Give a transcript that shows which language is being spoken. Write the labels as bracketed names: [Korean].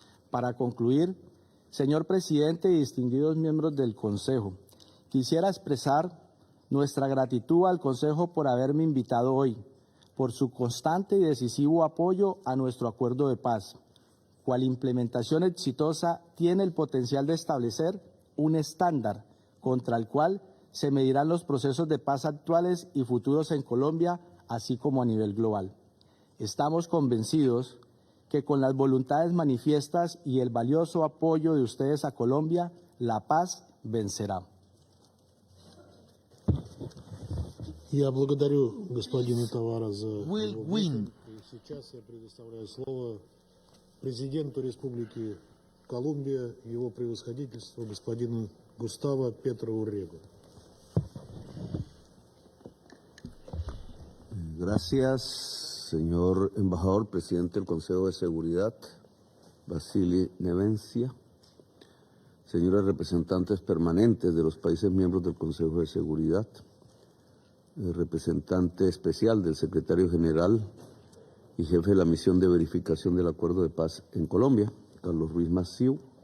[Spanish] Para concluir, señor presidente y distinguidos miembros del Consejo, quisiera expresar nuestra gratitud al Consejo por haberme invitado hoy, por su constante y decisivo apoyo a nuestro acuerdo de paz, cual implementación exitosa tiene el potencial de establecer un estándar contra el cual se medirán los procesos de paz actuales y futuros en Colombia, así como a nivel global. Estamos convencidos que con las voluntades manifiestas y el valioso apoyo de ustedes a Colombia, la paz vencerá. [Russian] Я благодарю господина Товара за [English] Will [Russian] его [English] win. [Russian] брифинг. И сейчас я предоставляю слово президенту Республики Колумбия, его превосходительству господину Густаво Петро Уррего. [Spanish] Gracias, señor embajador, presidente del Consejo de Seguridad, Vasily Nevencia, señores representantes permanentes de los países miembros del Consejo de Seguridad, el representante especial del secretario general y jefe de la misión de verificación del Acuerdo de Paz en Colombia, Carlos Ruiz Massieu,